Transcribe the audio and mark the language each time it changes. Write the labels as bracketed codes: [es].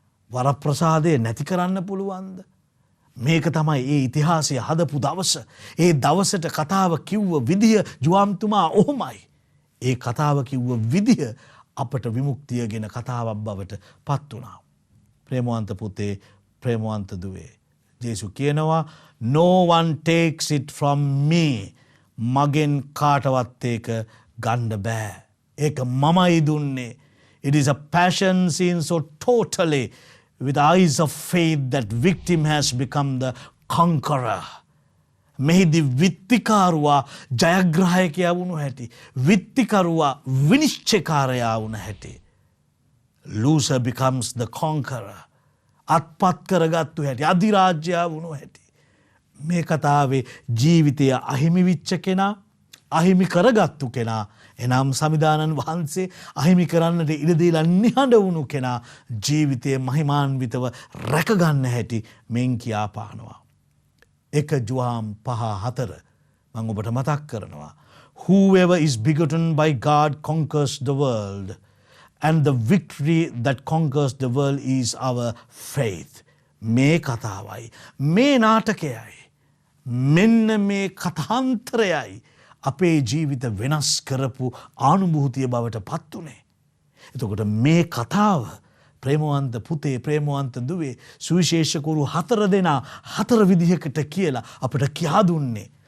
[si] වරප්‍රසාදය නැති කරන්න පුළුවන්ද? මේක තමයි ඒ ඉතිහාසය හදපු දවස. ඒ දවසට කතාව කිව්ව විදිය ජුවාම්තුමා ඔහොමයි. ඒ කතාව කිව්ව විදිය අපට විමුක්තියගෙන කතාවක් බවට පත් වුණා. ප්‍රේමවන්ත පුතේ, ප්‍රේමවන්ත දුවේ. ජේසු කියනවා [en] no one takes it from me. [si] මගෙන් කාටවත් ඒක ගන්න බෑ. ඒක මමයි දුන්නේ. [en] It is a passion seen so totally with eyes of faith that victim has become the conqueror. [si] මෙහිදී විත්තිකාරුවා ජයග්‍රාහකයා වුණු හැටි, විත්තිකරුවා විනිශ්චයකාරයා වුණ හැටි. [en] Loser becomes the conqueror. [si] අත්පත් කරගත්තු හැටි, අධිරාජ්‍යයා වුණු හැටි. මේ කතාවේ ජීවිතය අහිමි විච්ච කෙනා, අහිමි කරගත්තු කෙනා, එනම් සමිදානන් වහන්සේ අහිමි කරන්නට ඉඩ දීලා නිහඬ වුණු කෙනා ජීවිතයේ මහිමාන්විතව රැකගන්න හැටි මෙන් කියා පානවා. 1 ජුවාම් 5:4 මම ඔබට මතක් කරනවා. [en] Whoever is begotten by God conquers the world, and the victory that conquers the world is our faith. [si] මේ කතාවයි, මේ නාටකයයි, මෙන්න මේ කතාන්තරයයි අපේ ජීවිත වෙනස් කරපු ආනුභූතිය බවට පත් වුණේ. එතකොට මේ කතාව ප්‍රේමවන්ත පුතේ, ප්‍රේමවන්ත දුවේ, සුවිශේෂකරු 4 දෙනා 4 විදිහකට කියලා අපට කියා දුන්නේ.